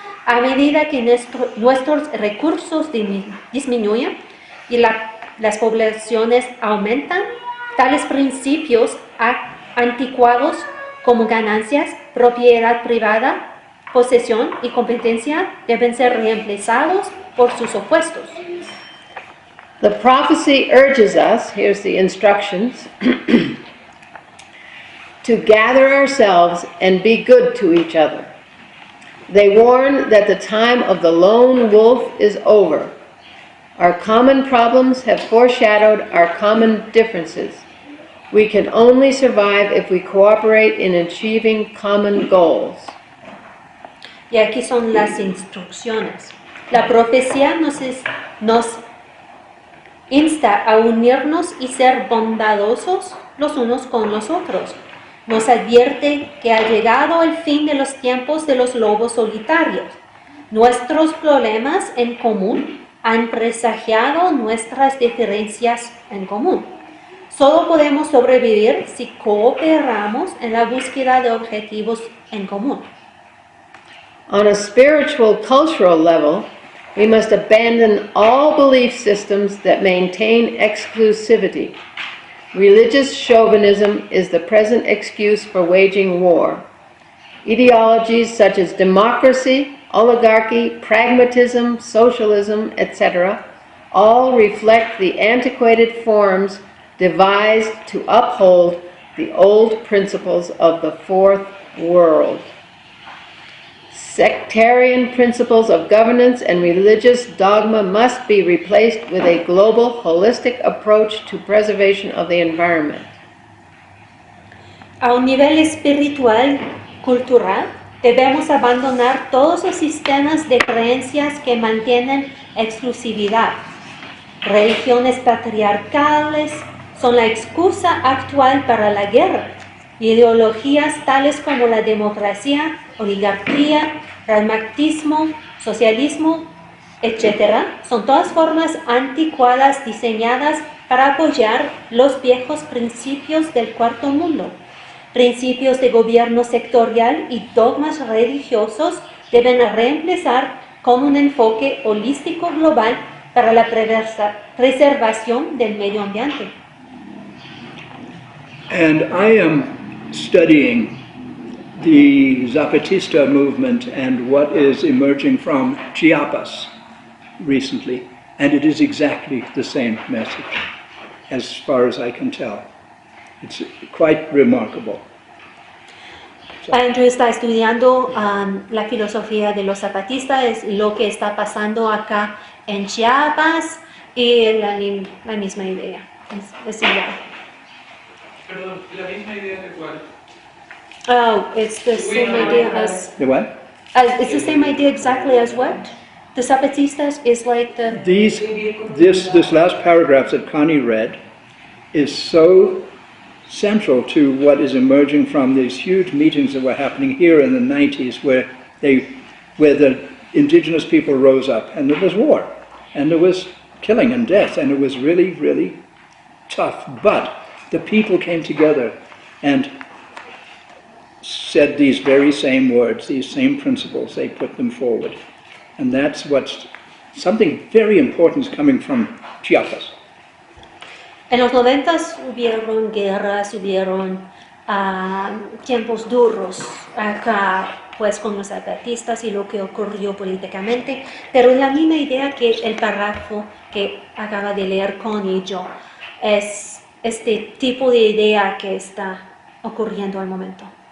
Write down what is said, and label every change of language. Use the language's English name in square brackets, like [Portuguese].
[Spanish] A medida que nuestros recursos disminuyen y las poblaciones aumentan, tales principios anticuados como ganancias, propiedad privada, posesión y competencia deben ser reemplazados por sus opuestos. [English] The prophecy urges us, here's the instructions, to gather ourselves and be good to each other. They warn that the time of the lone wolf is over. Our common problems have foreshadowed our common differences. We can only survive if we cooperate in achieving common goals. [Spanish] Y aquí son las instrucciones. La profecía nos insta a unirnos y ser bondadosos los unos con los otros. Nos advierte que ha llegado el fin de los tiempos de los lobos solitarios. Nuestros problemas en común han presagiado nuestras diferencias en común. Solo podemos sobrevivir si cooperamos en la búsqueda de objetivos en común. [English] On a spiritual, cultural level, we must abandon all belief systems that maintain exclusivity. Religious chauvinism is the present excuse for waging war. Ideologies such as democracy, oligarchy, pragmatism, socialism, etc., all reflect the antiquated forms devised to uphold the old principles of the fourth world. Sectarian principles of governance and religious dogma must be replaced with a global, holistic approach to preservation of the environment. [Spanish] A un nivel espiritual, cultural, debemos abandonar todos los sistemas de creencias que mantienen exclusividad. Religiones patriarcales son la excusa actual para la guerra. Ideologías tales como la democracia, oligarquía, pragmatismo, socialismo, etc., son todas formas anticuadas diseñadas para apoyar los viejos principios del cuarto mundo. Principios de gobierno sectorial y dogmas religiosos deben reemplazar con un enfoque holístico global para la preservación del medio ambiente. [English] And I am studying the Zapatista movement and what is emerging from Chiapas recently, and it is exactly the same message, as far as I can tell. It's quite remarkable. [Spanish] Andrew está estudiando la filosofía de los zapatistas, es lo que está pasando acá en Chiapas y la misma idea. Es igual. Perdón, ¿la misma idea de cuál? [English] Oh, it's the same idea as... The what? It's the same idea exactly as what? The Zapatistas is like the... This last paragraph that Connie read is so central to what is emerging from these huge meetings that were happening here in the 90s where the indigenous people rose up and there was war and there was killing and death and it was really, really tough. But the people came together and said these very same words, these same principles, they put them forward. And that's what's something very important is coming from Chiapas. [Spanish] En los 90s hubieron guerras, hubieron tiempos duros acá, pues con los zapatistas y lo que ocurrió políticamente, pero la misma idea que el párrafo que acaba de leer Connie y yo, es este tipo de idea que está ocurriendo al momento.